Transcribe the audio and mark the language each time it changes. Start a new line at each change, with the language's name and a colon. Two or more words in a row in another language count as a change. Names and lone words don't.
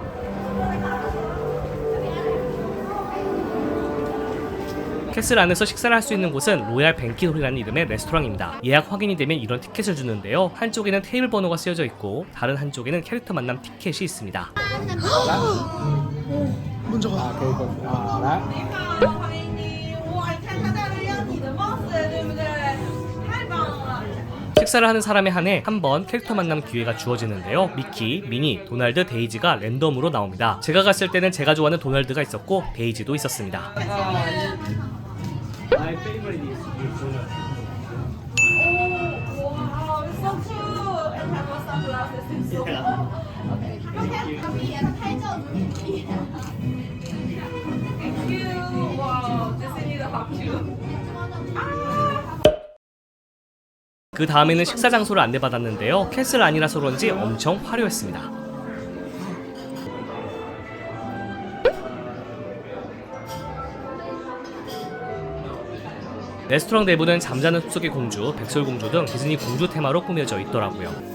Korean: 캐슬 안에서 식사를 할 수 있는 곳은 로얄 뱅킷홀이라는 이름의 레스토랑입니다. 예약 확인이 되면 이런 티켓을 주는데요. 한쪽에는 테이블 번호가 쓰여져 있고 다른 한쪽에는 캐릭터 만남 티켓이 있습니다. 먼저 가.
Chinese: 欢迎你，我看他带了要你的帽子，对不对？太棒了！
Korean: 식사를 하는 사람에 한해 한 번 캐릭터 만남 기회가 주어지는데요. 미키, 미니, 도날드, 데이지가 랜덤으로 나옵니다. 제가 갔을 때는 제가 좋아하는 도날드가 있었고 데이지도 있었습니다.
English: My favorite is Donald. Oh, wow, it's so cute! And have your sunglasses in so Okay. Thank you. Wow, just need a hug too.
Korean: 그 다음에는 식사 장소를 안내받았는데요. 캐슬 안이라서 그런지 엄청 화려했습니다. 레스토랑 내부는 잠자는 숲속의 공주, 백설공주 등 디즈니 공주 테마로 꾸며져 있더라고요.